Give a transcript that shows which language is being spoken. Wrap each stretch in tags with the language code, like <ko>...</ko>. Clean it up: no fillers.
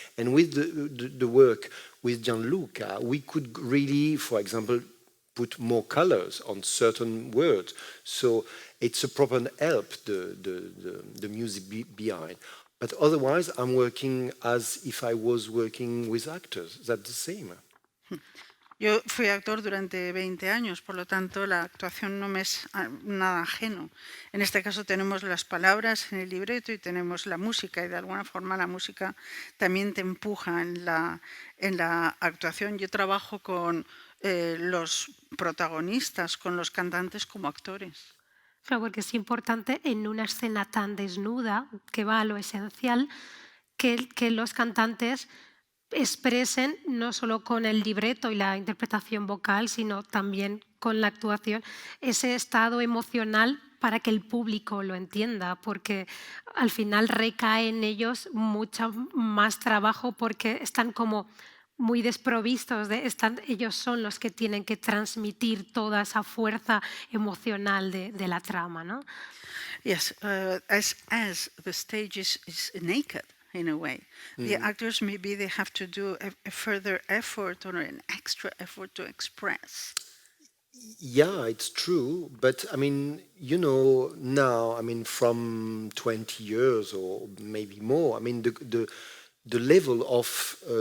<en>And with the work with Gianluca, we could really, for example, put more colors on certain words. So it's a proper help, the music behind. But otherwise, I'm working as if I was working with actors. That's the same.</en> <es>Yo fui actor durante 20 años, por lo tanto la actuación no me es nada ajeno. En este caso tenemos las palabras en el libreto y tenemos la música, y de alguna forma la música también te empuja en la actuación. Yo trabajo con los protagonistas, con los cantantes como actores. Claro, porque es importante en una escena tan desnuda, que va a lo esencial, que los cantantes expresen no solo con el libreto y la interpretación vocal, sino también con la actuación, ese estado emocional para que el público lo entienda, porque al final recae en ellos mucho más trabajo porque están como muy desprovistos, ellos son los que tienen que transmitir toda esa fuerza emocional de la trama, ¿no?</es> <en>Yes, as the stage is naked in a way, the actors maybe they have to do a further effort or an extra effort to express. Yeah, it's true. But I mean, you know, now, I mean, from 20 years or maybe more, I mean, the level of</en>